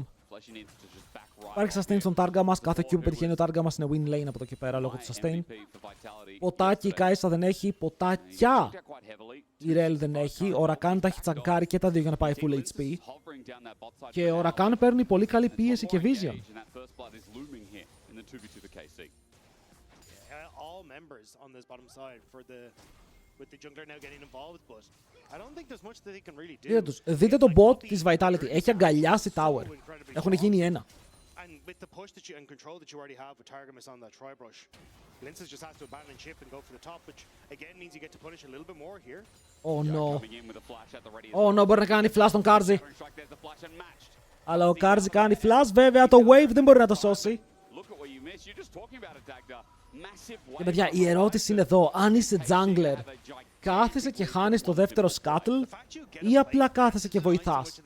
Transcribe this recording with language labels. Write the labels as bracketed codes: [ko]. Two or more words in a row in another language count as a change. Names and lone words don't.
[el] Υπάρχει sustain στον Targa μας, κάθε Q που πετυχαίνει ο Targa μας είναι [en] win lane [el] από το εκεί πέρα λόγω του sustain. Ποτάκι η Kai'Sa δεν έχει, ποτάκια η Rel δεν έχει, ο Rakan τα έχει τσαγκάρει και τα δύο για να πάει [en] full HP. [el] Και ο Rakan παίρνει πολύ καλή πίεση και vision. [en] All members on this bottom side for with the jungler now getting involved, but I don't think there's much that they can really do. [el] Δείτε το bot της Vitality, έχει αγκαλιάσει tower. Έχουν γίνει ένα. [en] And with the push that you and control that you already have with Targamas on that tri-brush, Linces just has to abandon ship and go for the top, which again means you get to punish a little bit more here. Oh no. Oh no, [el] μπορεί να κάνει flash τον Karzi. Αλλά ο Karzi κάνει flash, βέβαια το wave δεν μπορεί να το σώσει. Και παιδιά, η ερώτηση είναι εδώ, αν είσαι jungler, κάθεσαι και χάνεις το δεύτερο scuttle ή απλά κάθεσαι και βοηθάς?